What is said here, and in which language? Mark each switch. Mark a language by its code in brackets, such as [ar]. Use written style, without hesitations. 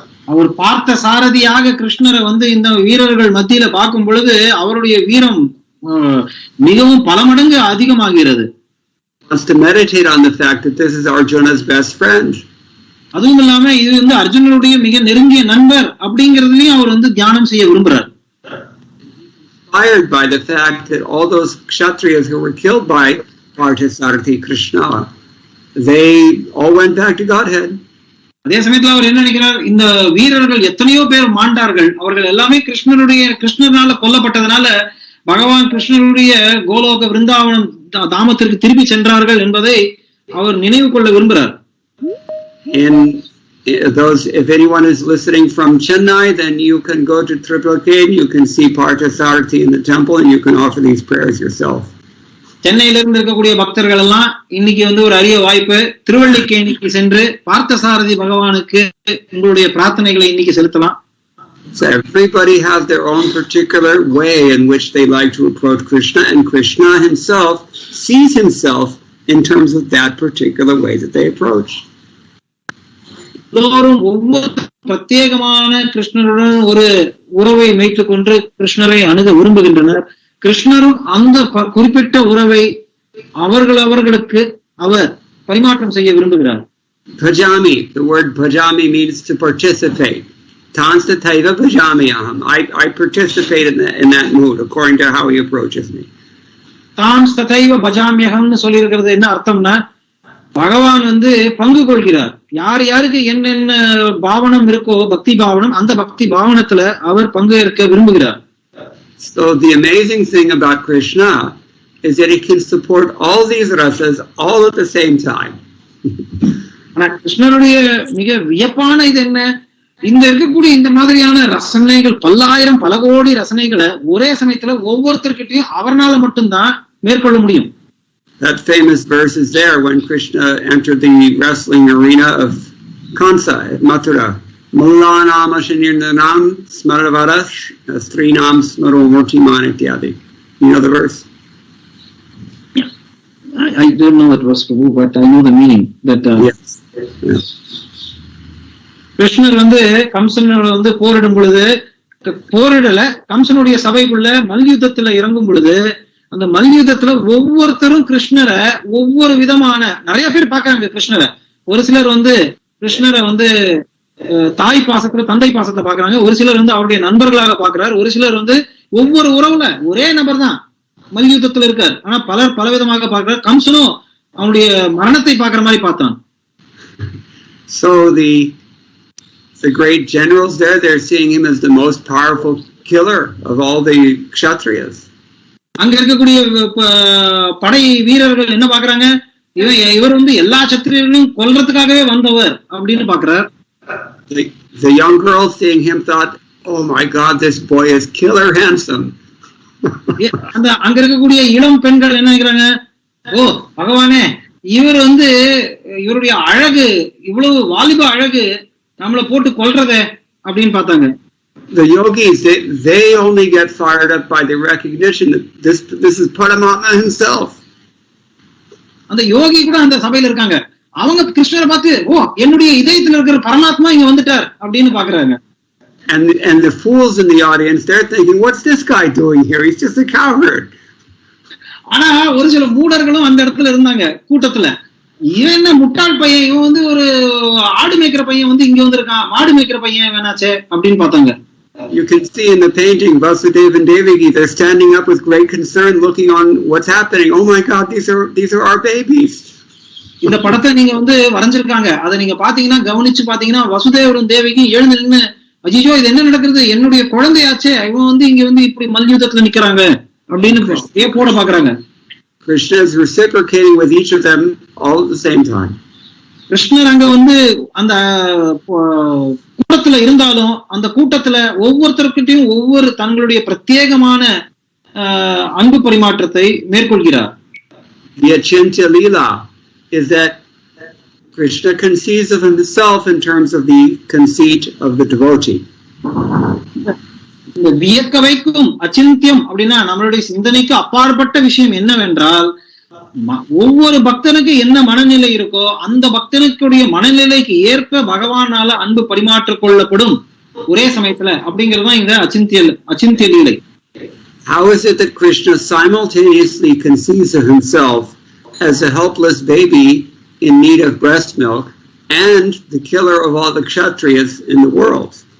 [ta] அவர் பார்த்த சாரதியாக கிருஷ்ணரை வந்து இந்த வீரர்கள் மத்தியில பார்க்கும் பொழுது அவருடைய வீரம் மிகவும் பல மடங்கு அதிகமாகிறது. [en] Wants to meditate on the fact that this is Arjuna's best friend. [ta] அதுவும் இல்லாம இது வந்து அர்ஜுனனுடைய மிக நெருங்கிய நண்பர் அப்படிங்கறதுலயும் அவர் வந்து தியானம் செய்ய விரும்புறார். [en] Inspired by the fact that all those kshatriyas who were killed by Parthasarathi Krishna, they all went back to Godhead. [ta] அதே சமயத்துல அவர் என்ன நினைக்கிறார், இந்த வீரர்கள் எத்தனையோ பேர் மாண்டார்கள், அவர்கள் எல்லாமே கிருஷ்ணனால கொல்லப்பட்டதுனால பகவான் கிருஷ்ணனுடைய கோலோக விருந்தாவனம் தாமத்திற்கு திருப்பி சென்றார்கள் என்பதை அவர் நினைவு கொள்ள விரும்புகிறார். [en] If anyone is listening from Chennai, then you can go to Triplicate, you can see Parthasarathi in the temple, and you can offer these prayers yourself. [ta] சென்னையில இருந்து இருக்கக்கூடிய பக்தர்கள் எல்லாம் இன்னைக்கு வந்து ஒரு அரிய வாய்ப்பு, திருவல்லிக்கேணிக்கு சென்று பார்த்தசாரதி பகவானுக்கு உங்களுடைய பிரார்த்தனைகளை இன்னைக்கு செலுத்தலாம். [en] So everybody has their own particular way in which they like to approach Krishna, and Krishna himself sees himself in terms of that particular way that they approach. [ta] எல்லோரும் ஒவ்வொரு பிரத்யேகமான கிருஷ்ணருடன் ஒரு உறவை வைத்துக் கொண்டு கிருஷ்ணரை அணுக விரும்புகின்றனர். கிருஷ்ணரும் அந்த குறிப்பிட்ட உறவை அவர்களுக்கு அவர் பரிமாற்றம் செய்ய விரும்புகிறார். [en] Bhajami, the word bhajami means to participate. [sa] Tanstataiva bhajami aham. [en] I participate in that mood according to how he approaches me. [ta] தான்ஸ்ததைவ பஜாமியகம்னு சொல்லி இருக்கிறது என்ன அர்த்தம்னா, பகவான் வந்து பங்கு கொள்கிறார். யார் யாருக்கு என்னென்ன பாவனம் இருக்கோ, பக்தி பாவனம், அந்த பக்தி பாவனத்துல அவர் பங்கு ஏற்க விரும்புகிறார். [en] So the amazing thing about Krishna is that he can support all these rasas all at the same time. [ta] ஆனா கிருஷ்ணருடைய மிக வியப்பான இது என்ன, இந்த இருக்கக்கூடிய இந்த மாதிரியான ரசனைகள், பல்லாயிரம் பல கோடி ரசனைகளை ஒரே சமயத்துல ஒவ்வொருத்தர்கிட்டையும் அவர்னால மட்டும்தான் மேற்கொள்ள முடியும். [en] That famous verse is there when Krishna entered the wrestling arena of Kansa at Mathura. [sa] Mullanam ashanirnanam smaravara strinam smaro murtiman ityadi. [en] You know the verse? I don't know what verse, but I know the meaning. That Yes. [ta] கிருஷ்ணர் வந்து கம்சனோட வந்து போரிடும் பொழுது, போரிடல, கம்சனுடைய சபைக்குள்ள மல்யுத்தத்துல இறங்கும் பொழுது, அந்த மல்யுத்தத்துல ஒவ்வொருத்தரும் கிருஷ்ணரை ஒவ்வொரு விதமான, நிறைய பேர் பாக்குறாங்க கிருஷ்ணரை. ஒரு சிலர் வந்து கிருஷ்ணரை வந்து தாய் பாசத்துல, தந்தை பாசத்துல பாக்குறாங்க. ஒரு சிலர் வந்து அவருடைய நண்பர்களாக பாக்குறாரு. ஒரு சிலர் வந்து ஒவ்வொரு உறவுல ஒரே நபர் தான் மல்யுத்தத்துல இருக்கார், ஆனா பலர் பலவிதமாக பார்க்கிறார். கம்சனும் அவனுடைய மரணத்தை பாக்குற மாதிரி பார்த்தான். [en] So the great generals there, they're seeing him as the most powerful killer of all the kshatriyas. [ta] அங்க இருக்கக்கூடிய படை வீரர்கள் என்ன பாக்குறாங்க, இவர் வந்து எல்லா சத்திரியர்களையும் கொல்றதுக்காகவே வந்தவர் அப்படின்னு பாக்குறார். [en] The young girls seeing him thought, oh my God, this boy is killer handsome. [ta] அந்த அங்க இருக்கக்கூடிய இளம் பெண்கள் என்ன நினைக்கிறாங்க, ஓ பகவானே, இவர் வந்து இவருடைய அழகு, இவ்வளவு வாலிப அழகு, நம்மளை போட்டு கொல்றதே அப்படின்னு பார்த்தாங்க. [en] The yogis, they only get fired up by the recognition that this is Paramatma himself. [ta] அந்த யோகி கூட அந்த சபையில இருக்காங்க. அவங்க கிருஷ்ணரை பார்த்து, ஓ என்னுடைய இதயத்துல இருக்கிற பரமாத்மா இங்க வந்துட்டார் அப்படின்னு பாக்குறாங்க. [en] And the fools in the audience, they're thinking, what's this guy doing here? He's just a coward. [ta] ஆனா ஒரு சில மூடர்களும் அந்த இடத்துல இருந்தாங்க கூட்டத்துல. இவன் என்ன முட்டாள் பையன், இவன் வந்து ஒரு ஆடு மேய்க்கிற பையன் வந்து இங்க வந்திருக்கான், மாடு மேய்க்கிற பையன் வேணாச்சே அப்படின்னு பார்த்தாங்க. [en] You can see in the painting, Vasudeva and Devaki, they're standing up with great concern, looking on what's happening. Oh my God, these are our babies. [ta] இந்த படத்தை நீங்க வந்து வரைஞ்சிருக்காங்க, அதை நீங்க பாத்தீங்கன்னா, கவனிச்சு பாத்தீங்கன்னா, வசுதேவரும் தேவகியும் எழுந்து நின்று, அஜிஜோ இது என்ன நடக்கிறது, என்னுடைய குழந்தையாச்சே, இவன் வந்து இங்க வந்து இப்படி மல்யுத்தத்துல நிக்கிறாங்க அப்படின்னு போட பாக்குறாங்க. [en] Krishna is reciprocating with each of them all at the same time. [ta] கிருஷ்ணர் அங்க வந்து அந்த கூட்டத்துல இருந்தாலும், அந்த கூட்டத்துல ஒவ்வொருத்தருக்கிட்டையும் ஒவ்வொரு தங்களுடைய பிரத்யேகமான அன்பு பரிமாற்றத்தை மேற்கொள்கிறார். [en] The Achintya Leela is that Krishna conceives of himself in terms of the conceit of the devotee. [ta] இந்த வியக்க வைக்கும் அச்சிந்தியம் அப்படின்னா நம்மளுடைய சிந்தனைக்கு அப்பாற்பட்ட விஷயம் என்னவென்றால், ஒவ்வொரு பக்தனுக்கு என்ன மனநிலை இருக்கோ அந்த பக்தனுக்குடைய மனநிலைக்கு ஏற்ப பகவானால அன்பு பரிமாற்றிக் கொள்ளப்படும் ஒரே சமயத்துல அப்படிங்கறதுதான் இந்த அச்சிந்திய லீலை. [en] How is it that Krishna simultaneously conceives of himself as a helpless baby in need of breast milk and the killer of all the kshatriyas in the world?